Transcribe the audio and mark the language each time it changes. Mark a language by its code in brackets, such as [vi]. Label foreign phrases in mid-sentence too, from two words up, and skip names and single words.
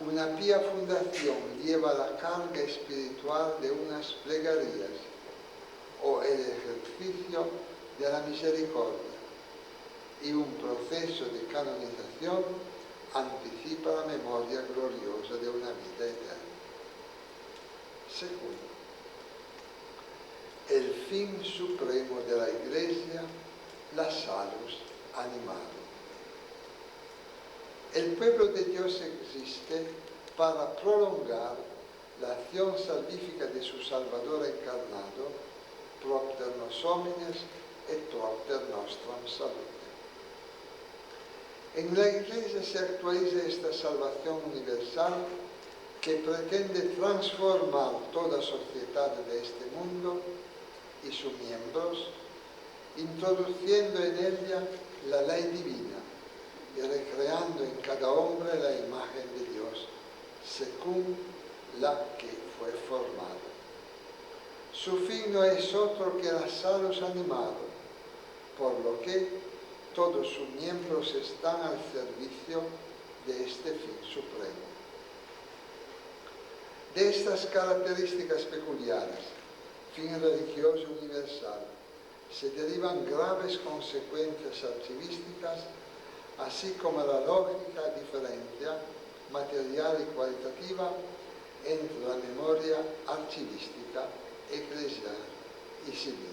[es] Una pía fundación lleva la carga espiritual de unas plegarias o el ejercicio de la misericordia, y un proceso de canonización anticipa la memoria gloriosa de una vida eterna. Segundo, el fin supremo de la Iglesia, la [la] salus animarum. [es] El pueblo de Dios existe para prolongar la acción salvífica de su Salvador encarnado, [la] propter nos homines et propter nostram salute. [es] En la Iglesia se actualiza esta salvación universal que pretende transformar toda sociedad de este mundo y sus miembros, introduciendo en ella la ley divina y recreando en cada hombre la imagen de Dios, según la que fue formada. Su fin no es otro que la [la] salus animarum, [es] por lo que todos sus miembros están al servicio de este fin supremo. De estas características peculiares, fin religioso universal, se derivan graves consecuencias archivísticas, así como la lógica diferencia material y cualitativa entre la memoria archivística, eclesial y civil.